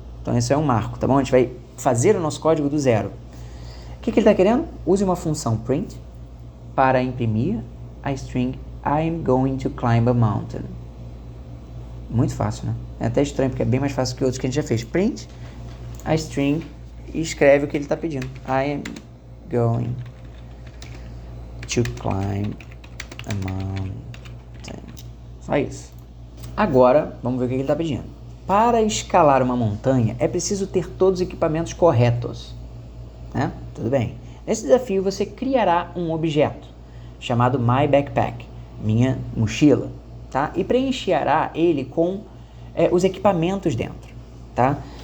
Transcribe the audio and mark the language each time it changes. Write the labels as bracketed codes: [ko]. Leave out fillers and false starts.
[pt] Então, esse é um marco, tá bom? A gente vai fazer o nosso código do zero. O que ele está querendo? Use uma função print para imprimir a string [en] I'm going to climb a mountain. [pt] Muito fácil, né? É até estranho, porque é bem mais fácil que outros que a gente já fez. Print a string e escreve o que ele está pedindo. [en] I am going to climb a mountain. [pt] Só isso. Agora, vamos ver o que ele está pedindo. Para escalar uma montanha, é preciso ter todos os equipamentos corretos. Né? Tudo bem. Nesse desafio, você criará um objeto chamado My Backpack, minha mochila, tá? E preencherá ele com os equipamentos dentro, tá?